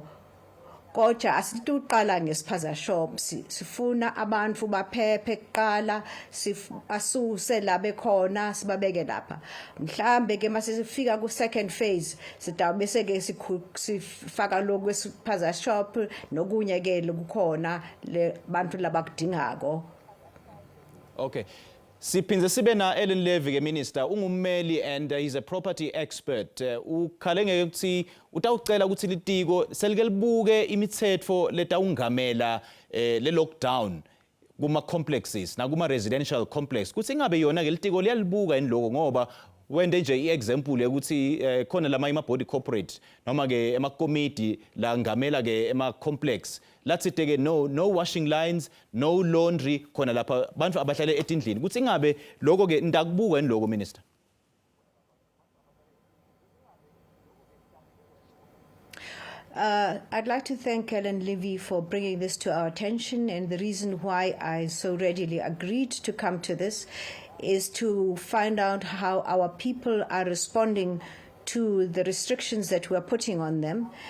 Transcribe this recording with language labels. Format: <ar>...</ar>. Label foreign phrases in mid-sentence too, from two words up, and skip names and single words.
<ss>Kodwa asituqala ngespaza shop sifuna abantu baphephe kuqala asuse labe khona sibabeke lapha mhlambe ke mase sifika ku</ss> <en>second phase</en> <ss>sitawubese ke sifaka lokho espaza shop nokunye ke lokukhona le bantu labakudingako. Okay. Siphinze sibe na Ellen Levy ke Minister ungummeli</ss> <en>and he's a property expert.</en> <ss>Ukhale ngeke ukuthi utawucela ukuthi litiko selike libuke imithetho letawungamela le lockdown kuma complexes na kuma</ss> <en>residential complex.</en> <ss>Kuthi ingabe yona ke litiko liyalibuka iniloko ngoba wende nje iexample ukuthi khona lama ima</ss> <en>body corporate</en> <ss>noma ke ema committee la ngamela ke ema complex lathi ke no</ss> <en>washing lines</en> <ss>no laundry khona lapha bantu abahlale etindlini kuthi ingabe lokho ke ndakubuka iniloko Minister.</ss> <en>I'd like to thank Ellen Levy for bringing this to our attention, and the reason why I so readily agreed to come to this is to find out how our people are responding to the restrictions that we're putting on them.</en>